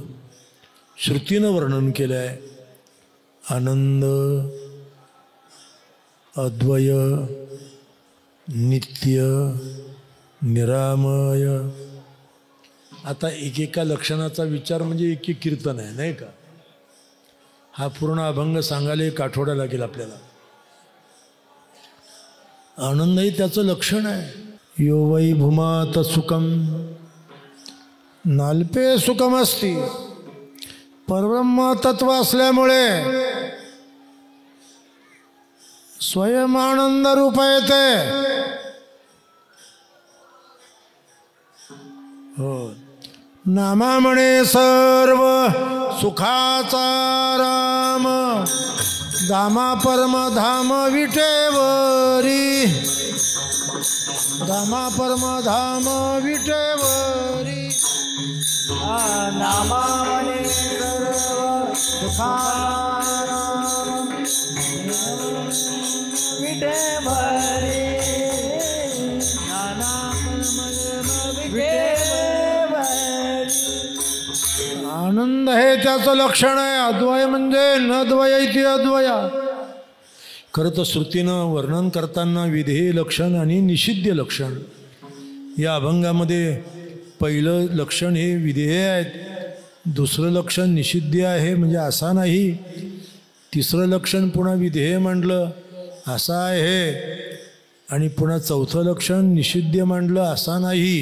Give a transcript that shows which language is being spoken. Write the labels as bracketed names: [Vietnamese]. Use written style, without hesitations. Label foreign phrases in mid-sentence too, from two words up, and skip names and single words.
[Marathi] श्रुतीनं वर्णन केलं आहे. आनंद, अद्वय, नित्य, निरामय. आता एकेका लक्षणाचा विचार म्हणजे एक एक कीर्तन आहे नाही का. हा पूर्ण अभंग सांगायला एक आठवडा लागेल आपल्याला. आनंदही त्याचं लक्षण आहे. [Sanskrit] यो वै भूमात सुखम नाल्पे सुखम असती. [Marathi] परब्रह्म तत्व असल्यामुळे स्वयं आनंद रूप येते. हो, नामा म्हणे सर्व सुखाचा राम, दामा परम धाम विटेवरी, दामा परम धाम विटेवरी. नामा म्हणे सर्व सुखाचा राम, विटेवरी. आनंद हे त्याचं लक्षण आहे. अद्वय म्हणजे [Sanskrit] न द्वय इति अद्वया. [Marathi] खरं तर श्रुतीनं वर्णन करताना विधेय लक्षण आणि निषिद्ध लक्षण या अभंगामध्ये पहिलं लक्षण हे विधेय आहेत, दुसरं लक्षण निषिद्ध आहे म्हणजे असा नाही, तिसरं लक्षण पुन्हा विधेय म्हटलं असा आहे, आणि पुन्हा चौथं लक्षण निषिद्ध म्हटलं असा नाही.